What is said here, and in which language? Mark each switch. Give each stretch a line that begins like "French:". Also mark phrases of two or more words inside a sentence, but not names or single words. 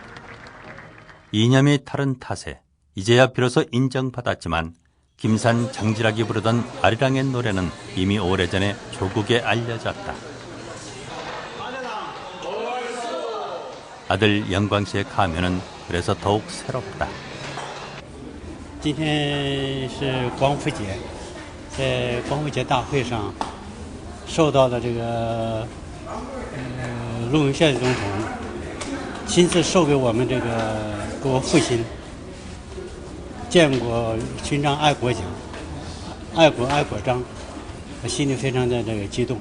Korean: 이념이 다른 탓에 이제야 비로소 인정받았지만 김산 장지락이 부르던 아리랑의 노래는 이미 오래전에 조국에 알려졌다. 아들 영광 씨의 가면은 그래서 더욱 새롭다.
Chinese: 今天是光复节，在光复节大会上，受到了这个陆永宪总统亲自授给我们这个给我父亲建国勋章爱国奖、爱国章，我心里非常的这个激动。